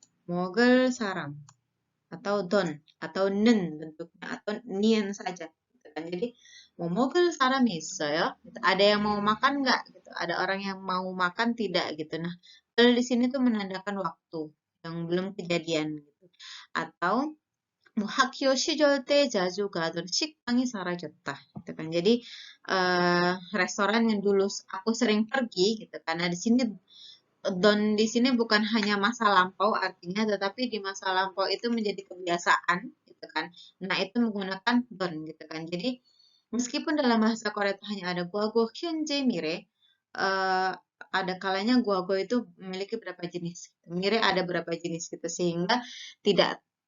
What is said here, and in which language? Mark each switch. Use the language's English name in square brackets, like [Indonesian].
[Indonesian] Mogel sarang atau don atau nen bentuknya atau nien saja gitu kan. Jadi mau mogel sarang ya. Gitu. Ada yang mau makan nggak gitu. Ada orang yang mau makan tidak gitu. Nah, kalau di sini tuh menandakan waktu yang belum kejadian gitu. Atau [Korean] 학교 시절 때 자주 가던 식당이 사라졌다. [Indonesian] Gitu kan. Jadi restoran yang dulu aku sering pergi gitu karena di sini don di sini bukan hanya masa lampau artinya tetapi di masa lampau itu menjadi kebiasaan gitu kan. Nah, itu menggunakan don gitu kan. Jadi meskipun dalam bahasa Korea itu hanya ada guago, hyunjae, mire, ada kalanya guago itu memiliki berapa jenis. Mire ada berapa jenis gitu sehingga tidak